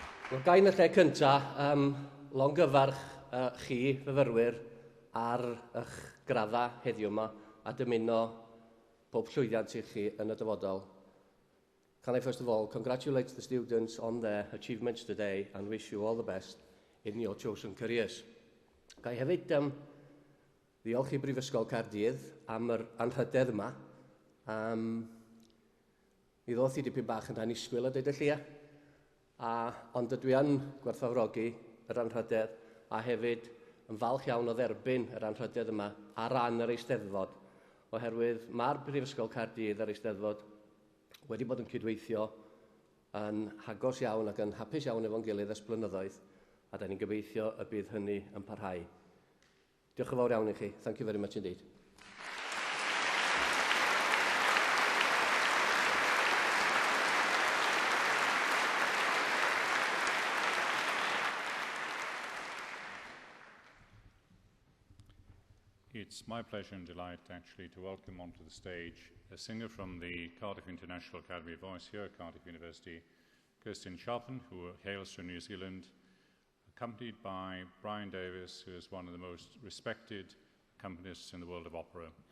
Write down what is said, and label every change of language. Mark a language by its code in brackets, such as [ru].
[cy] Wel, gai yn y lle cyntaf, longyfarch chi, fyfyrwyr, ar eich gradda heddiw yma a dymuno pob llwyddiant i chi yn y dyfodol. [en] Can I first of all congratulate the students on their achievements today and wish you all the best in your chosen careers. [cy] Gai hefyd ddiolch i Brifysgol Caerdydd am yr anrhydedd yma. Mi ddoth i dipyn bach yn annisgwyl a deud y llia. Ond dydw i yn gwerthfawrogi yr anrhydedd a hefyd yn falch iawn o dderbyn yr anrhydedd yma ar ran yr Eisteddfod, oherwydd mae'r Brifysgol Caerdydd a'r Eisteddfod wedi bod yn cydweithio yn hagos iawn ac yn hapus iawn efo'n gilydd ers blynyddoedd, a da ni'n gobeithio y bydd hynny yn parhau. Diolch yn fawr iawn i chi. [en] Thank you very much indeed. It's my pleasure and delight actually to welcome onto the stage a singer from the Cardiff International Academy of Voice here at Cardiff University, Kirsten Sharpen, who hails from New Zealand, accompanied by Brian Davis, who is one of the most respected accompanists in the world of opera.